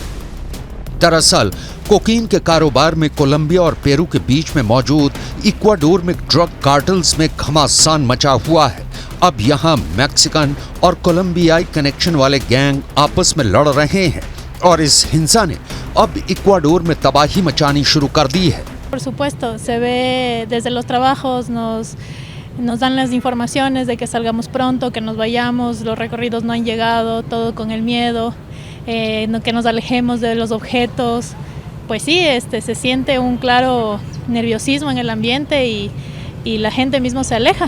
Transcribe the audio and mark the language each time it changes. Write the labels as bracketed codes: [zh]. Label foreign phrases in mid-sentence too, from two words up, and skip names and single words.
[hi] दरअसल कोकीन के कारोबार में कोलंबिया और पेरू के बीच में मौजूद इक्वाडोर में [en] drug cartels [hi] में घमासान मचा हुआ है। अब यहाँ मैक्सिकन और कोलंबियाई कनेक्शन वाले गैंग आपस में लड़ रहे हैं और इस हिंसा ने अब इक्वाडोर में तबाही मचानी शुरू कर दी है। [es] Por supuesto, se ve desde los trabajos, nos dan las informaciones de que salgamos pronto, que nos vayamos, los recorridos no han llegado, todo con el miedo, que nos alejemos de los objetos. Pues sí, se siente un claro nerviosismo en el ambiente y la gente mismo se aleja.